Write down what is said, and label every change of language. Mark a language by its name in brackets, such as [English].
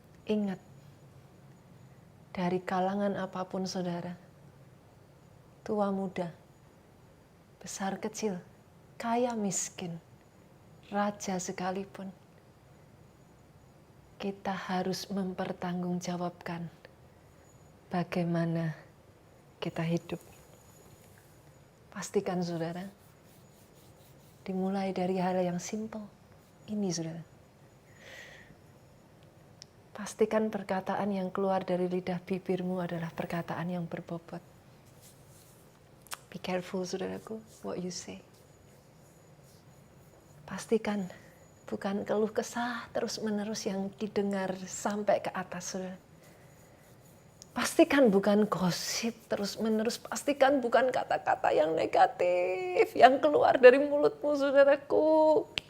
[Indonesian] Ingat, dari kalangan apapun saudara, tua muda, besar kecil, kaya miskin, raja sekalipun, kita harus mempertanggungjawabkan bagaimana kita hidup. Pastikan saudara, dimulai dari hal yang simpel ini, saudara. Pastikan perkataan yang keluar dari lidah bibirmu adalah perkataan yang berbobot. [English] Be careful, saudaraku, what you say. [Indonesian] Pastikan bukan keluh kesah terus-menerus yang didengar sampai ke atas, saudara. Pastikan bukan gosip terus-menerus. Pastikan bukan kata-kata yang negatif yang keluar dari mulutmu, saudaraku.